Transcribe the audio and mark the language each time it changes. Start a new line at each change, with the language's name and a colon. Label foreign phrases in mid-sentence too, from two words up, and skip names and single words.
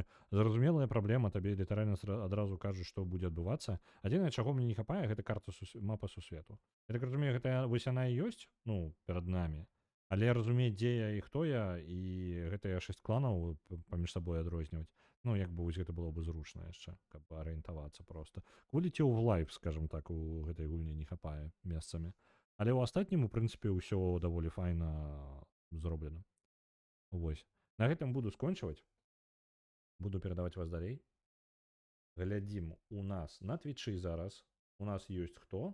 Belarusian: Зразумелая праблема, табе літаральна адразу кажуць, што будзе адбывацца. Адзінае, чаго мне не хапае, гэта карта мапа сусвету. Я так разумею, гэта вось яна і ёсць, ну, перад намі. Але я разумею, дзе я і хто я, і гэтыя 6 кланаў паміж сабой адрозніваць. Ну, як бы вось гэта было бы зручна яшчэ, каб арыентавацца проста.
English: Quality of life,
Belarusian: скажем так, у гэтай гульні не хапае месцамі. Але ў астатнім, у прынцыпе, ўсё даволі файна зроблена. Вось. На гэтым буду скончваць. Буду перадаваць вас далей. Глядзім у нас на Твічы зараз. У нас ёсць хто?